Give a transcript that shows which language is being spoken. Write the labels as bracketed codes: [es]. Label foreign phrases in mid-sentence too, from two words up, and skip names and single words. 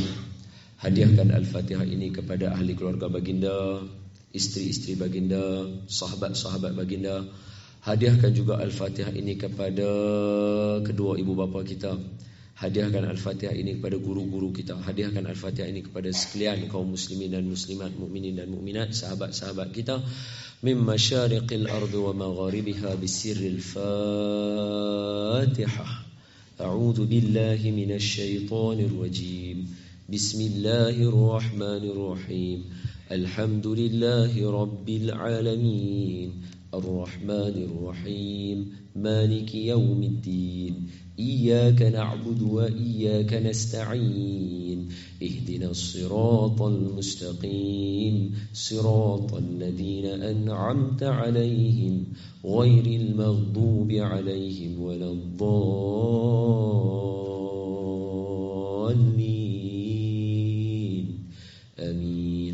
[ms] Hadiahkan Al-Fatihah ini kepada ahli keluarga baginda, isteri-isteri baginda, sahabat-sahabat baginda. Hadiahkan juga Al-Fatihah ini kepada kedua ibu bapa kita. Hadiahkan Al-Fatihah ini kepada guru-guru kita. Hadiahkan Al-Fatihah ini kepada sekalian kaum muslimin dan muslimat, mukminin dan mukminat, sahabat-sahabat kita [ar] من مشارق الأرض ومغاربها بسر الفاتحة. أعوذ بالله من الشيطان الرجيم. بسم الله الرحمن الرحيم الحمد لله رب العالمين. الرحمن الرحيم مالك يوم الدين. إياك نعبد وإياك نستعين اهدنا الصراط المستقيم صراط الذين أنعمت عليهم غير المغضوب عليهم ولا الضالين آمين